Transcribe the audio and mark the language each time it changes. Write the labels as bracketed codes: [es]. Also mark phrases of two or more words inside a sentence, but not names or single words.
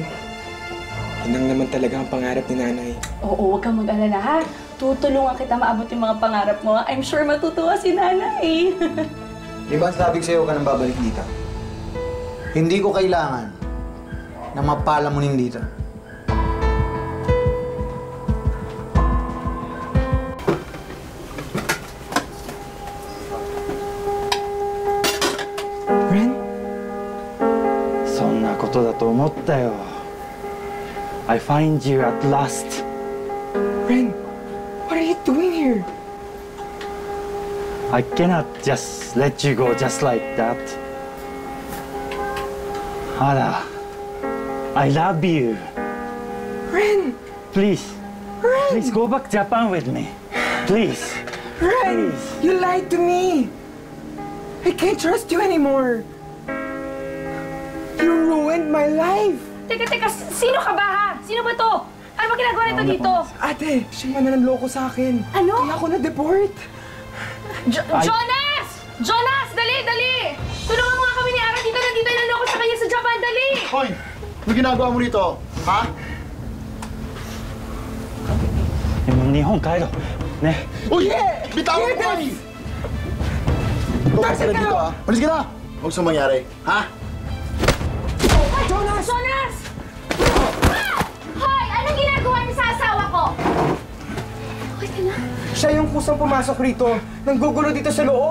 [tl] Yun ang naman talaga ang pangarap ni Nanay. Oo, huwag kang mag-alala, ha? Tutulungan kita maabot yung mga pangarap mo. [en] I'm sure [tl] matutuwa si Nanay. Di ba sabi ko sa'yo ka nang babalik dito? Hindi ko kailangan na mapalamunin dito. Ren? [ja] そんなことだと思ったよ。 [en] I find you at last. Ren, what are you doing here? I cannot just let you go just like that. Hara, I love you. Ren! Please, please go back Japan with me. Please. Ren! Please. You lied to me! I can't trust you anymore! You ruined my life! [tl] Teka, sino ka ba, ha? Sino ba to? Ano ba ginagawa nito dito? Ate, siya mananloko sa akin. Ano? Kaya ako na-deport. Jonas! Jonas! Dali! Tulungan mo nga kami ni Ara dito. Nandito yung naloko sa kanya sa Japan. Dali! Hoy! Ano ginagawa mo rito? Ha? [ja] でも日本帰ろう。ね。 [tl] Uy! Bitawan mo kami! Huwag ka na dito, ha? Malis ka na! Huwag sa mangyari, ha? Jonas! Hoy! Anong ginagawa niyo sa asawa ko? Okay ka na? Siya yung kusang pumasok rito. Nanggugulo dito sa loob.